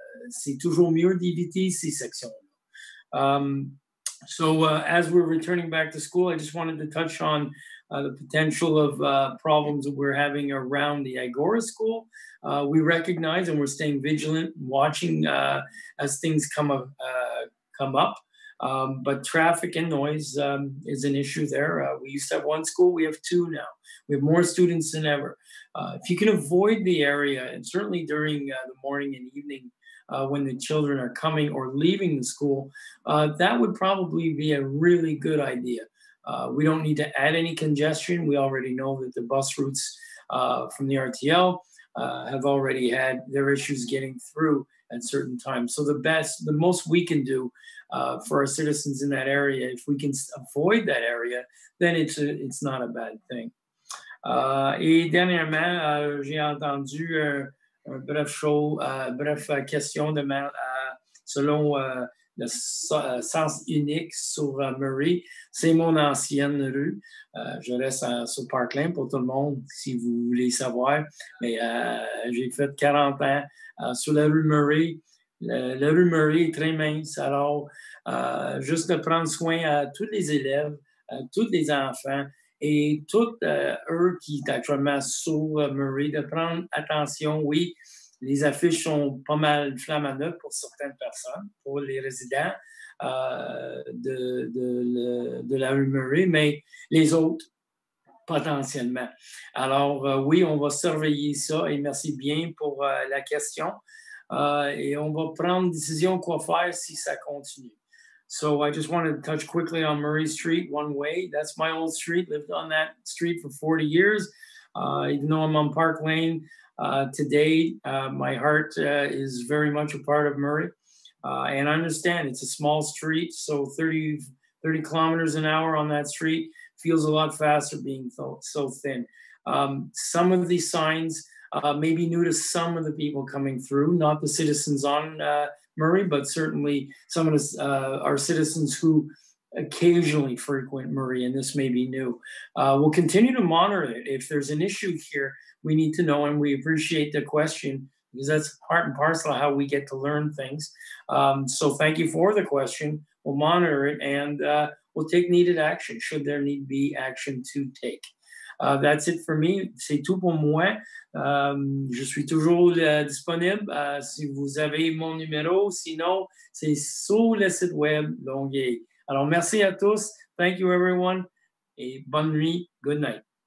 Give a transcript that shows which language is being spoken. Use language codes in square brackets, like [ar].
[fr] C'est toujours mieux d'éviter ces sections-là. [en] So as we're returning back to school, I just wanted to touch on the potential of problems that we're having around the Agora school. We recognize and we're staying vigilant, watching as things come up. But traffic and noise is an issue there. We used to have 1 school, we have 2 now. We have more students than ever. If you can avoid the area, and certainly during the morning and evening when the children are coming or leaving the school, that would probably be a really good idea. We don't need to add any congestion. We already know that the bus routes from the RTL have already had their issues getting through at certain times. So the most we can do for our citizens in that area, if we can avoid that area, then it's not a bad thing. [fr] Et dernièrement, j'ai entendu un bref question selon le sens unique sur Murray. C'est mon ancienne rue. Je reste sur Parkland pour tout le monde, si vous voulez savoir. Mais j'ai fait 40 ans sur la rue Murray. La rue Murray est très mince. Alors, juste de prendre soin à tous les élèves, à tous les enfants, et tous eux qui sont actuellement sur Murray, de prendre attention. Oui, les affiches sont pas mal flammes neuves pour certaines personnes, pour les résidents de la rue Murray, mais les autres, potentiellement. Alors, oui, on va surveiller ça et merci bien pour la question. Et on va prendre une décision quoi faire si ça continue. [en] So I just wanted to touch quickly on Murray Street, one way. That's my old street, lived on that street for 40 years. Even though I'm on Park Lane today, my heart is very much a part of Murray. And I understand it's a small street, so 30 kilometers an hour on that street feels a lot faster being so thin. Some of these signs may be new to some of the people coming through, not the citizens on Murray, but certainly some of our citizens who occasionally frequent Murray, and this may be new. We'll continue to monitor it. If there's an issue here, we need to know, and we appreciate the question because that's part and parcel of how we get to learn things. So thank you for the question. We'll monitor it, and we'll take needed action should there need be action to take. That's it for me. [fr] C'est tout pour moi. Je suis toujours disponible si vous avez mon numéro. Sinon, c'est sur le site web Longueuil. Alors, merci à tous. [en] Thank you, everyone. [fr] Et bonne nuit. [en] Good night.